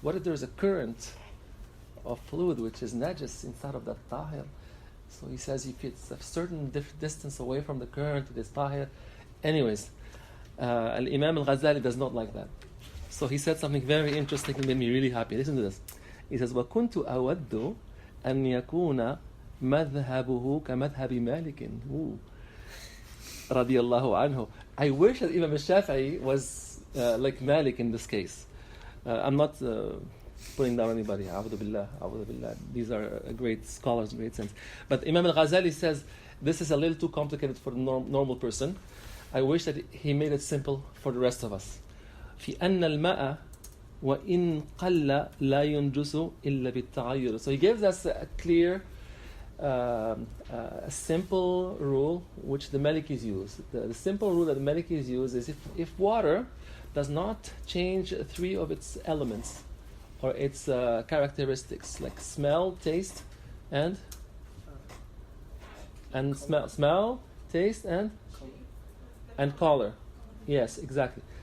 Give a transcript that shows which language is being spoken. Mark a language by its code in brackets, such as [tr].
[en] What if there's a current of fluid which is najis inside of that tahir? So he says if it's a certain distance away from the current, it is tahir. Anyways, Imam Ghazali does not like that. So he said something very interesting and made me really happy. Listen to this. He says, [ar] وَكُنْتُ أَوَدُّ أَنْ يَكُونَ مَذْهَبُهُ كَمَذْهَبِ مَالِكٍ رَضِيَ اللَّهُ عَنْهُ. [en] I wish that Imam al-Shafi'i was like Malik in this case. I'm not putting down anybody. A'udhu billah. These are great scholars, great sense. But Imam al-Ghazali says, this is a little too complicated for the normal person. I wish that he made it simple for the rest of us. [ar] في أن الماء وإن قل لا ينجس إلا بالتغير. [en] So he gives us a clear, a simple rule which the Malikis use. The simple rule that the Malikis use is if water does not change three of its elements or its characteristics, like smell, taste, and smell, taste, and color. Yes, exactly.